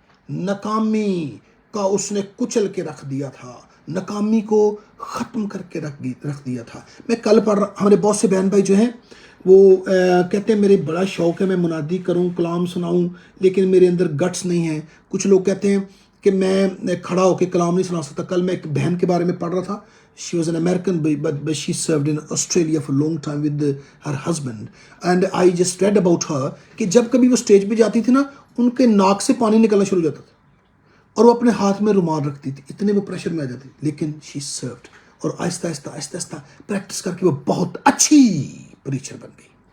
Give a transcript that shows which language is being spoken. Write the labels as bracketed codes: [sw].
[ur] ناکامی کا اس نے کچل کے رکھ دیا تھا, ناکامی کو ختم کر کے رکھ دیا تھا. میں کل پڑھ رہا, ہمارے بہت سے بہن بھائی جو ہیں وہ کہتے ہیں میرے بڑا شوق ہے میں منادی کروں, کلام سناؤں, لیکن میرے اندر گٹس نہیں ہیں. کچھ لوگ کہتے ہیں کہ میں کھڑا ہو کے کلام نہیں سنا سکتا. کل میں ایک بہن کے بارے میں پڑھ رہا تھا. [en] She was an American, but she served in Australia for a long time with her husband. And I just read about her [ur] کہ جب کبھی وہ سٹیج پہ جاتی تھی نا, ان کے ناک سے پانی نکلنا شروع ہو جاتا تھا اور وہ اپنے ہاتھ میں رومال رکھتی تھی, اتنے وہ پریشر میں آ جاتی. لیکن [en] she served, [ur] اور آہستہ آہستہ پریکٹس کر کے وہ بہت اچھی پریچر بن گئی.